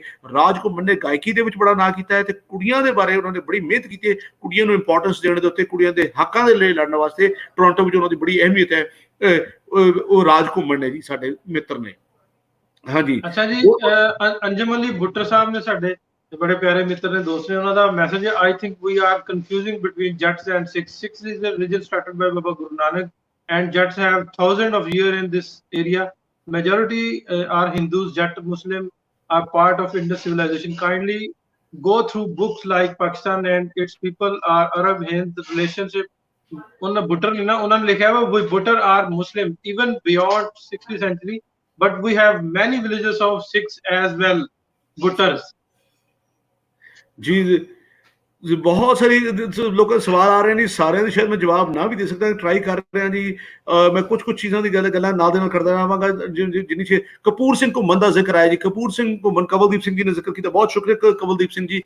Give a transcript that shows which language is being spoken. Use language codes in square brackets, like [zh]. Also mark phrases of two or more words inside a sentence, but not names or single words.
[pa] ਰਾਜ ਘੁੰਮਣ ਨੇ ਗਾਇਕੀ ਦੇ ਵਿੱਚ ਬੜਾ ਨਾਂ ਕੀਤਾ ਹੈ, ਤੇ ਕੁੜੀਆਂ ਦੇ ਬਾਰੇ ਉਹਨਾਂ ਨੇ ਬੜੀ ਮਿਹਨਤ ਕੀਤੀ ਹੈ। ਕੁੜੀਆਂ ਨੂੰ ਇੰਪੋਰਟੈਂਸ ਦੇਣ ਦੇ ਉੱਤੇ, ਕੁੜੀਆਂ ਦੇ ਹੱਕਾਂ ਦੇ ਲਈ ਲੜਨ ਵਾਸਤੇ ਟੋਰਾਂਟੋ ਵਿੱਚ ਉਹਨਾਂ ਦੀ ਬੜੀ ਅਹਿਮੀਅਤ ਹੈ। ਉਹ ਰਾਜ ਘੁੰਮਣ ਨੇ ਜੀ, ਸਾਡੇ ਮਿੱਤਰ ਨੇ। ਹਾਂਜੀ, ਅੱਛਾ ਜੀ। ਅੰਜਮ ਅਲੀ ਭੁੱਟਰ ਸਾਹਿਬ ਨੇ ਸਾਡੇ ਬੜੇ ਪਿਆਰੇ ਮਿੱਤਰ ਨੇ, ਦੋਸਤ ਨੇ। ਉਹਨਾਂ ਦਾ ਮੈਸੇਜ ਹੈ, [en] I think we are confusing between Jats and Sikhs. Sikhs is a religion started by Baba Guru Nanak, and Jats have thousands of years in this area. Majority are Hindus. Jat Muslim are part of Indus civilization. Kindly go through books like Pakistan and its people are Arab Hind relationship. [pa] ਉਹਨਾਂ ਬੁੱਟਰ ਨੇ ਨਾ, ਉਹਨਾਂ ਨੇ ਲਿਖਿਆ ਵਾ [en] we Buttar are Muslim even beyond 60th century, but we have many villages of Sikhs as well, Buttars. [pa] जी ਬਹੁਤ ਸਾਰੀ ਲੋਕਾਂ ਦੇ ਸਵਾਲ ਆ ਰਹੇ ਨੇ, ਸਾਰਿਆਂ ਦੇ ਸ਼ਾਇਦ ਮੈਂ ਜਵਾਬ ਨਾ ਵੀ ਦੇ ਸਕਦਾ, ਟਰਾਈ ਕਰ ਰਿਹਾ ਜੀ। ਮੈਂ ਕੁਝ ਚੀਜ਼ਾਂ ਦੀ ਗੱਲਾਂ ਨਾਲ ਦੇ ਨਾਲ ਕਰਦਾ ਰਹਾਂਗਾ। ਜਿੰਨੀ ਛੇ ਕਪੂਰ ਸਿੰਘ ਘੁੰਮਣ ਦਾ ਜ਼ਿਕਰ ਆਇਆ ਜੀ, ਕਪੂਰ ਸਿੰਘ ਘੁੰਮਣ, ਕਵਲਦੀਪ ਸਿੰਘ ਜੀ ਨੇ ਜ਼ਿਕਰ ਕੀਤਾ, ਬਹੁਤ ਸ਼ੁਕਰੀਆ ਕਵਲਦੀਪ ਸਿੰਘ ਜੀ।